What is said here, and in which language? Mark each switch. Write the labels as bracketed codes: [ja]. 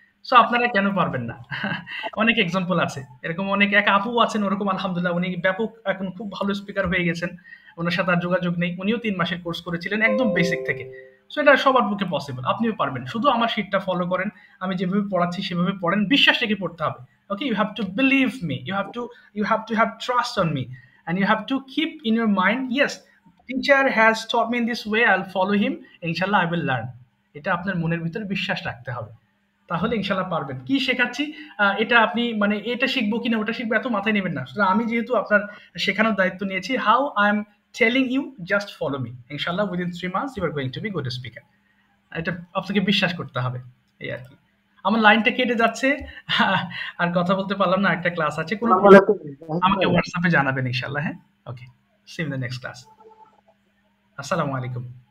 [bn] So আপনারা কেন পারবেন না? অনেক এক্সাম্পল আছে এরকম, অনেক এক আপু আছেন ওরকম, আলহামদুলিল্লাহ, উনি ব্যাপক এখন খুব ভালো স্পিকার হয়ে গেছেন। ওনার সাথে আর যোগাযোগ নেই, উনিও 3 মাসের কোর্স করেছিলেন একদম বেসিক থেকে। সো এটা সবার পক্ষে পসিবল, আপনিও পারবেন। শুধু আমার শিটটা ফলো করেন, আমি যেভাবে পড়াচ্ছি সেভাবে পড়েন, বিশ্বাস রেখে পড়তে হবে। [en] Okay, you have to believe me, you have to have trust on me, and you have to keep in your mind, yes, teacher has taught me in this way, I'll follow him, inshallah I will learn। [bn] এটা আপনার মনের ভিতরে বিশ্বাস রাখতে হবে, তাহলে ইনশাল্লাহ পারবেন। কি শেখাচ্ছি, এটা আপনি মানে এটা শিখবো কিনা ওটা শিখবো এত মাথায় নেবেন না। আমি যেহেতু আপনার শেখানোর দায়িত্ব নিয়েছি, [en] How I am telling you, just follow me, ইনশাল্লাহ within 3 months you are going to be good speaker. [bn] এটা আপনাকে বিশ্বাস করতে হবে, এই আর কি। আমার লাইনটা কেটে যাচ্ছে, আর কথা বলতে পারলাম না, একটা ক্লাস আছে, কোনো আমাকে হোয়াটসঅ্যাপে জানাবেন ইনশাল্লাহ। হ্যাঁ, ওকে, [en] See you in the next class. [bn] আসসালামু আলাইকুম।